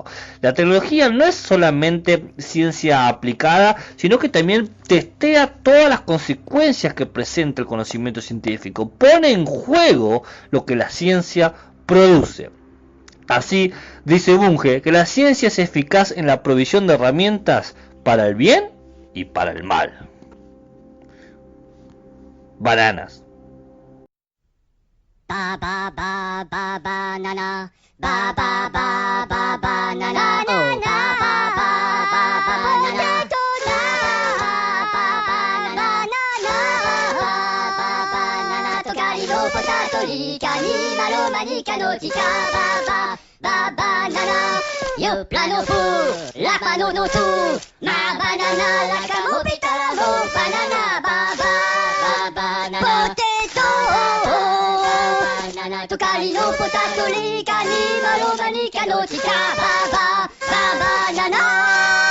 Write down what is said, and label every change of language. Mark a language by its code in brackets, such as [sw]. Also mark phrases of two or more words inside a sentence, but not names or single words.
[es] La tecnología no es solamente ciencia aplicada, sino que también testea todas las consecuencias que presenta el conocimiento científico, pone en juego lo que la ciencia produce. Así, dice Bunge, que la ciencia es eficaz en la provisión de herramientas para el bien y para el mal. [en] Bananas. Ba ba ba ba banana, ba ba ba ba banana, oh ba ba ba ba banana, ba ba ba banana, ba ba ba banana, りのポタトリカにマロマニカのチカババババナナヨプラノフラパノノツマバナナラカモピタラモバナナババババナナポテトバナナトカリのポタトリカにマロマニカのチカババババナナ